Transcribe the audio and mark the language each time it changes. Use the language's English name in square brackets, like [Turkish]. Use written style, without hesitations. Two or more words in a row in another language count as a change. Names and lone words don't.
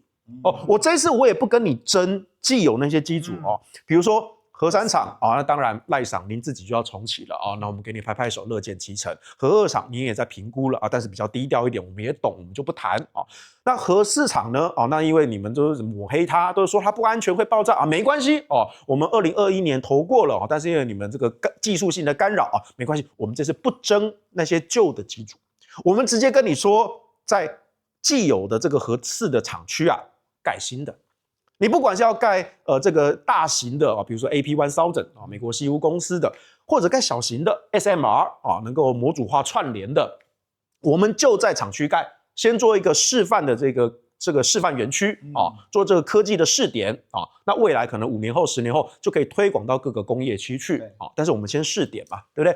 [Chinese] 我這一次我也不跟你爭既有那些機組哦，比如說核3廠啊，那當然賴賞您自己就要重啟了啊，那我們給你拍拍手，樂見其成。核2廠你也在評估了啊，但是比較低調一點，我們也懂，我們就不談啊。那核4廠呢？那因為你們都是抹黑它，都是說它不安全會爆炸啊，沒關係哦。我們2021年投過了，但是因為你們這個技術性的干擾啊，沒關係，我們這次不爭那些舊的機組，我們直接跟你說，在既有的這個核4的廠區啊，蓋新的。你不管是要蓋這個大型的啊，比如說 AP1000啊，美國西屋公司的，或者蓋小型的 SMR 啊，能夠模組化串聯的，我們就在廠區蓋，先做一個示範的這個示範園區啊，做這個科技的試點啊，那未來可能5年後、10年後就可以推廣到各個工業區去啊，但是我們先試點嘛，對不對？